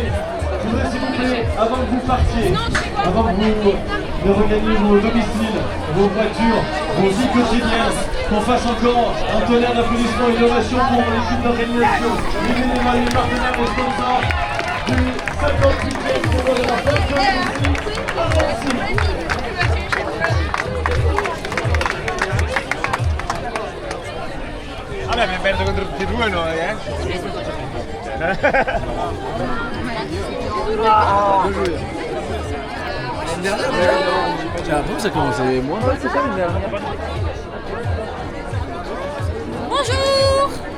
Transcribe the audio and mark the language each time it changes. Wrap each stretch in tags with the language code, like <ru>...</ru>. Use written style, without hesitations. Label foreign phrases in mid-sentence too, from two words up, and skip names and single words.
<fr>Je voudrais s'il vous plaît, avant que vous partiez, avant que vous de regagner vos domiciles, vos voitures, vos vies quotidiennes, qu'on fasse encore un tonnerre d'applaudissements et d'innovation pour l'équipe d'organisation, les bénévoles, les partenaires, les sponsors du 58e tournoi de la Pentecôte ici à Annecy.</fr> <it>Vabbè, abbiamo perso contro tutti e due noi,</it> <fr>J'ai l'impression que ça commençait moins mal que ça l'année dernière. Bonjour.</fr>